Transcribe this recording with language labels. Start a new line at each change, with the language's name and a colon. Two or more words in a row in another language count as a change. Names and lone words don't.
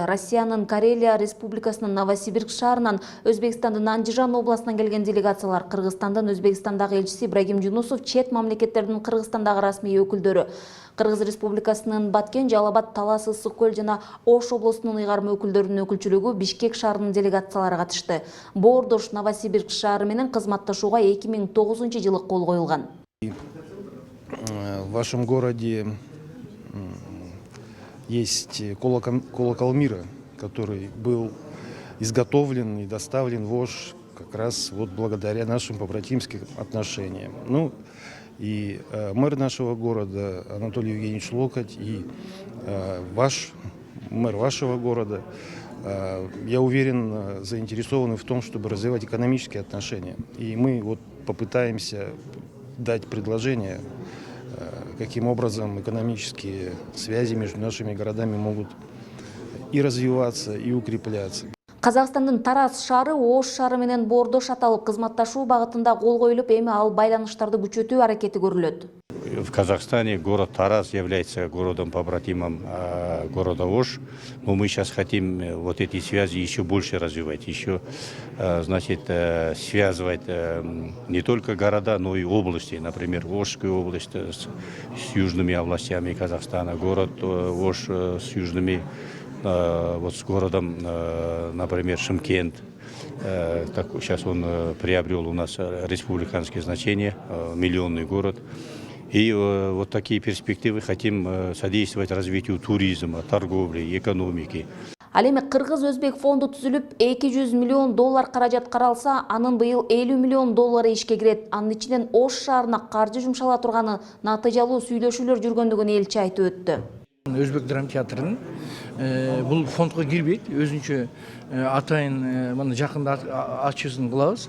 Kyrgyz: Россиянын Карелия Республикасынын Новосибирск шаарынан, Өзбекстандын Андижан областынан келген делегациялар, Кыргызстандын Өзбекстандагы элчиси Ибрагим Жунусов, чет мамлекеттердин Кыргызстандагы расмий өкүлдөрү, Кыргыз Республикасынын Баткен, Жалал Абад, Талас, Ысык көл жана Ош облусунун ыйгарым өкүлдөрүнүн өкүлчүлүгү, Бишкек шаарынын делегациялары катышты. Боордош Новосибирск шаары менен кызматташууга 2009 жылы кол коюлган.
Russian: В вашем городе есть колокол мира, который был изготовлен и доставлен в Ош как раз вот благодаря нашим побратимским отношениям. Ну, и мэр нашего города Анатолий Евгеньевич Локоть и мэр вашего города, я уверен, заинтересованы в том, чтобы развивать экономические отношения. И мы вот попытаемся дать предложение, каким образом экономические связи между нашими городами могут и развиваться, и укрепляться.
Kyrgyz: Казакстандын Тараз шаары Ош шаары менен боордош аталып кызматташуу багытында кол коюлуп, эми ал байланыштарды күчөтүү аракети көрүлөт.
Russian: В Казахстане город Тараз является городом-побратимом города Ош. Но мы сейчас хотим вот эти связи еще больше развивать, еще, значит, связывать не только города, но и области. Например, Ошская область с южными областями Казахстана, город Ош с южными, вот с городом, например, Шымкент. Сейчас он приобрел у нас республиканское значение, миллионный город. И вот такие перспективы хотим содействовать развитию туризма, торговли, экономики.
Kyrgyz: Ал эми Кыргыз-Өзбек фонду түзүлүп, 200 миллион доллар каражат каралса, анын быйыл 50 миллион доллары ишке кирет. Анын ичинен Ош шаарына каржы жумшала турганы, натыйжалуу сүйлөшүүлөр жүргөндүгүн элчи айтып өттү. Өзбек драма театрынын бул фондго кирбейт, өзүнчө атайын мына жакында ачысын кылабыз.